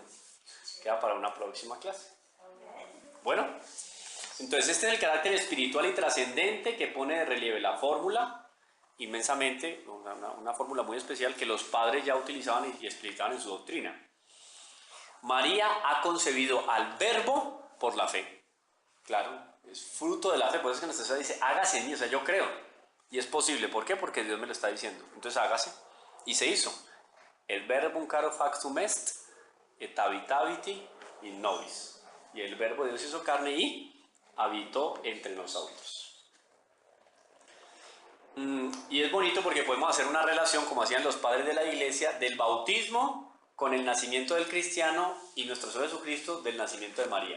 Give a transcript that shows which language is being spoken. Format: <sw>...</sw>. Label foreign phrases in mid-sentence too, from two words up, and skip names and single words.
<es>Queda para una próxima clase. Bueno, entonces este es el carácter espiritual y trascendente que pone de relieve la fórmula, inmensamente, una fórmula muy especial que los padres ya utilizaban y explicaban en su doctrina. María ha concebido al Verbo por la fe. Claro, es fruto de la fe, por eso es que nuestra Señora dice, hágase en mí, o sea, yo creo. Y es posible, ¿por qué? Porque Dios me lo está diciendo. Entonces hágase. Y se hizo.</es> <la>El verbum caro factum est, et habitabiti in nobis.</la> <es>Y el verbo de Dios hizo carne y habitó entre nosotros. Y es bonito porque podemos hacer una relación, como hacían los padres de la iglesia, del bautismo con el nacimiento del cristiano y nuestro Señor Jesucristo del nacimiento de María.</es>